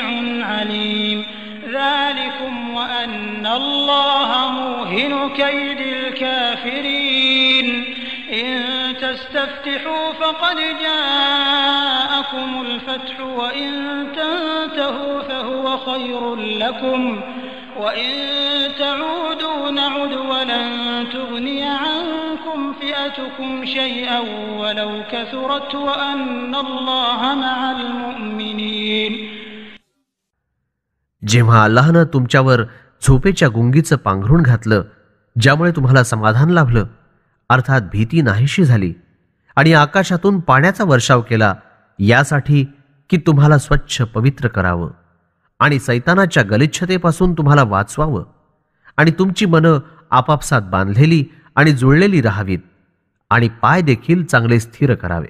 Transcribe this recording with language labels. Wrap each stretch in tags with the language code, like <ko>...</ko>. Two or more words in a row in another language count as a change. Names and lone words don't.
<ar>عليم ذلكم وأن الله موهن كيد الكافرين إن تستفتحوا فقد جاءكم الفتح وإن تنتهوا فهو خير لكم وإن تعودوا نعد ولن تغني عنكم فئتكم شيئا ولو كثرت وأن الله مع المؤمنين.</ar> <mr>जेव्हा अल्लाहनं तुमच्यावर झोपेच्या गुंगीचं पांघरून घातलं, ज्यामुळे तुम्हाला समाधान लाभलं, अर्थात भीती नाहीशी झाली, आणि आकाशातून पाण्याचा वर्षाव केला यासाठी की तुम्हाला स्वच्छ पवित्र करावं आणि सैतानाच्या गलिच्छतेपासून तुम्हाला वाचवावं आणि तुमची मनं आपापसात बांधलेली आणि जुळलेली राहावीत आणि पाय देखील चांगले स्थिर करावेत.</mr>